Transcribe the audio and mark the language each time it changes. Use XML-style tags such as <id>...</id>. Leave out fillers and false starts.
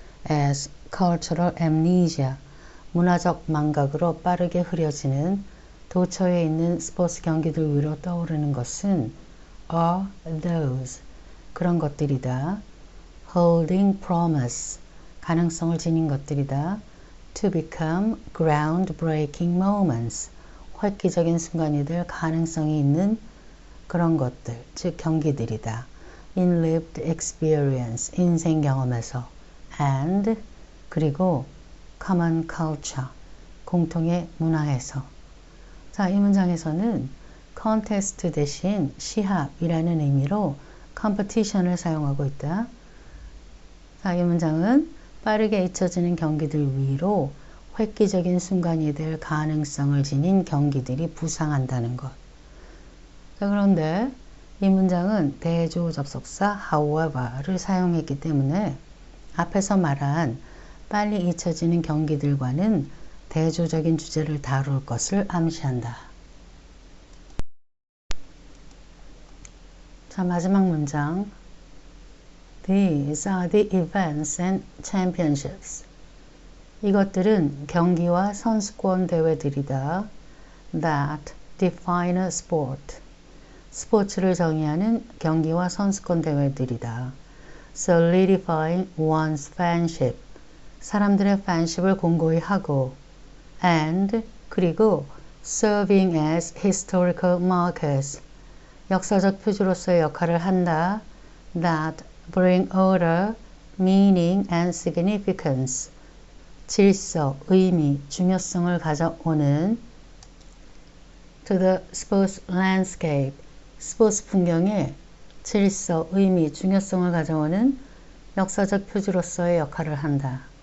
<en>as cultural amnesia,</en> <ko>문화적 망각으로 빠르게 흐려지는 도처에 있는 스포츠 경기들 위로 떠오르는 것은</ko> <en>are those,</en> <ko>그런 것들이다.</ko> <en>holding promise,</en> <ko>가능성을 지닌 것들이다.</ko> <en>to become groundbreaking moments,</en> <ko>획기적인 순간이 될 가능성이 있는 그런 것들, 즉 경기들이다.</ko> <en>in lived experience,</en> <ko>인생 경험에서.</ko> <en>and,</en> <ko>그리고</ko> <en>common culture,</en> <ko>공통의 문화에서. 자, 이 문장에서는 contest 대신 시합이라는 의미로 competition을 사용하고 있다. 자, 이 문장은 빠르게 잊혀지는 경기들 위로 획기적인 순간이 될 가능성을 지닌 경기들이 부상한다는 것. 자, 그런데 이 문장은 대조 접속사 however를 사용했기 때문에 앞에서 말한 빨리 잊혀지는 경기들과는 대조적인 주제를 다룰 것을 암시한다. 자, 마지막 문장.</ko> <en>These are the events and championships.</en> <ko>이것들은 경기와 선수권 대회들이다.</ko> <en>That define a sport.</en> <ko>스포츠를 정의하는 경기와 선수권 대회들이다.</ko> <en>Solidifying one's fanship.</en> <ko>사람들의 fanship을 공고히 하고</ko> <en>and</en> <ko>그리고</ko> <en>serving as historical markers.</en> <ko>역사적 표지로서의 역할을 한다.</ko> <en>That bring order, meaning and significance.</en> <ko>질서, 의미, 중요성을 가져오는</ko> <en>to the sports landscape.</en> <ko>스포츠 풍경에 질서, 의미, 중요성을 가져오는 역사적 표지로서의 역할을 한다.</ko>